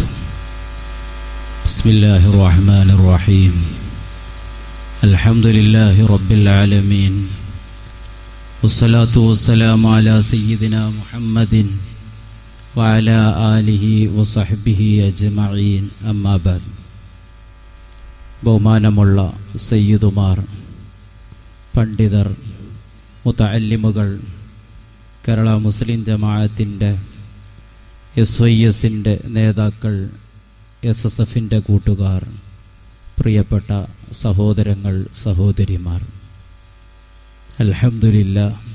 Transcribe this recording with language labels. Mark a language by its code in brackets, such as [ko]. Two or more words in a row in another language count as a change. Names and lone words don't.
[ar] بسم الله الرحمن الرحيم. الحمد لله رب العالمين، والصلاة والسلام على سيدنا محمد وعلى آله وصحبه أجمعين. أما بعد. [ml] ബഹുമാനമുള്ള സയ്യിദുമാർ, പണ്ഡിതർ, മുതഅല്ലിമുകൾ, കേരള മുസ്ലിം ജമാഅത്തിൻ്റെ SYSൻ്റെ നേതാക്കൾ, SSFൻ്റെ കൂട്ടുകാർ, പ്രിയപ്പെട്ട സഹോദരങ്ങൾ, സഹോദരിമാർ, [ar] الحمد لله